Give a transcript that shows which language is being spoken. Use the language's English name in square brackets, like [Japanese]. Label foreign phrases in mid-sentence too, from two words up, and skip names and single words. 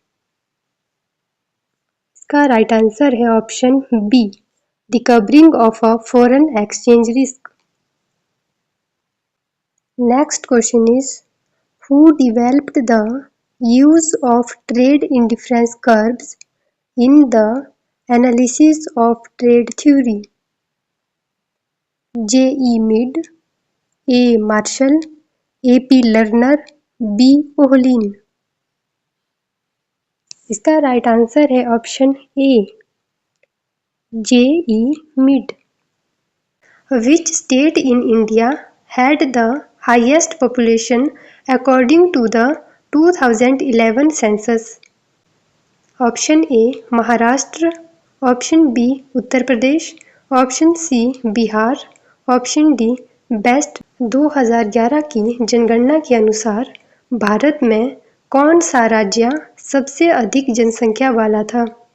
[Hindi] इसका [English] right answer [Hindi] है [English] option B, the covering of a foreign exchange risk. Next question is, who developed the use of trade indifference curves in the analysis of trade theory? J. E. Mead, A. Marshall, A. P. Lerner, B. Ohlin। [Hindi] इसका [English] right answer [Hindi] है [English] option A, [Hindi] J. E. Mead। [English] Which state in India had the highest population according to the 2011 census? option A, [Hindi] महाराष्ट्र, [English] option B, [Hindi] उत्तर प्रदेश, [English] option C, [Hindi] बिहार, [English] option D, [Hindi] वेस्ट। 2011 की जनगणना के अनुसार भारत में कौन सा राज्य सबसे अधिक जनसंख्या वाला था?